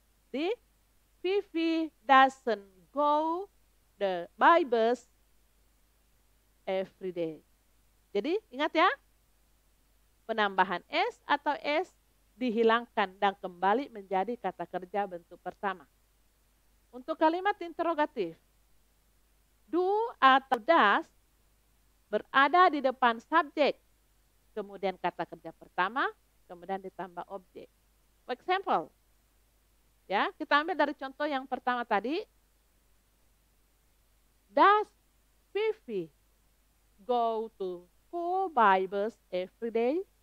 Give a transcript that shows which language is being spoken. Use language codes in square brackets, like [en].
[en] Di Vivi doesn't go by bus every day. [id] Jadi ingat ya, penambahan s atau s dihilangkan dan kembali menjadi kata kerja bentuk pertama. Untuk kalimat interrogatif, do atau does berada di depan subjek, kemudian kata kerja pertama, kemudian ditambah objek. [en] For example, [id] ya kita ambil dari contoh yang pertama tadi. [en] Does Vivi go to school by bus every day?